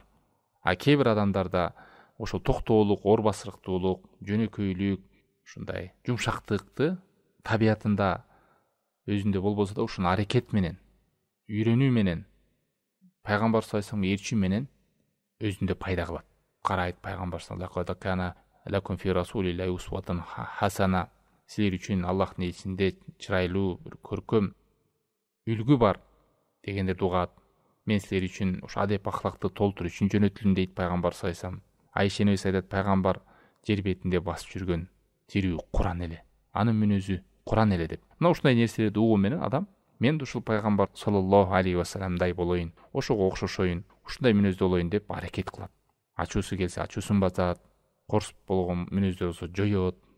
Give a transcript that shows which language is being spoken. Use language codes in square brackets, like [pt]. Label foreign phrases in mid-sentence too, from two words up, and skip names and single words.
[ky] Кээ бир адамдарда ошол токтоолук, оор басырыктуулук, жөнөкөйлүк, ушундай жумшактыкты табиятында өзүндө болбосо да ушуну аракет менен, үйрөнүү менен, пайгамбар [ar] صلى الله عليه وسلم [ky] ээрчүү менен өзүндө пайда кылат. Карайт пайгамбар [ar] صلى الله عليه وسلم: "لكم في رسول الله أسوة حسنة." [ky] Силер үчүн Аллахтын элчисинде чырайлуу, көркөм үлгү бар дегендерди угат. Мен силер үчүн ушу адеп ахлакты толтуруу үчүн жөнөтүлдүм дейт пайгамбар [ar] صلى الله عليه وسلم. [ky] Айша энебиз айтат: "Пайгамбар жер бетинде басып жүргөн тирүү Куран эле. Анын мүнөзү Куран эле" деп. Мына ушундай нерселерди угуу менен адам мен ушул пайгамбар [ar] صلى الله عليه وسلم [ky] болоюн, ошого окшошоюн, ушундай мүнөздө болоюн деп аракет кылат. Ачуусу келсе ачуусун басат, корс болгон мүнөздө болсо жоет.